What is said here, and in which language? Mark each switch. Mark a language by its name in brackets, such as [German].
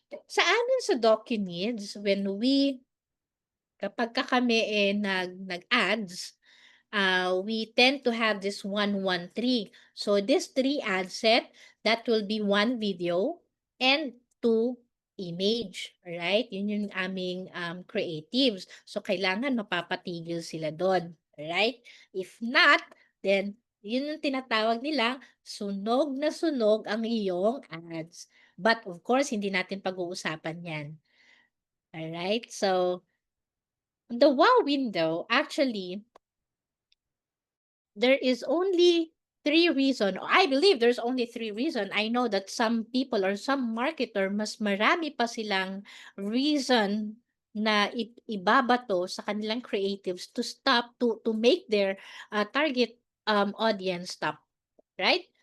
[Filipino] Sa amin sa DocuNeeds, kapagka kami, nag-ads, [English] we tend to have this 113. So this 3 ad set, that will be 1 video and 2 image, right? [Filipino] Yun yung aming creatives. So kailangan mapapatigil sila doon, right? [English] If not, then [Filipino] yun yung tinatawag nilang sunog na sunog ang iyong ads. [English] But of course, [Filipino] hindi natin pag-uusapan yan. Alright? [English] So, the wow window, actually, there is only 3 reason, or I believe there's only 3 reason. I know that some people or some marketer, [Filipino] mas marami pa silang reason na ibabato sa kanilang [English] creatives to stop, to make their target audience stop, right?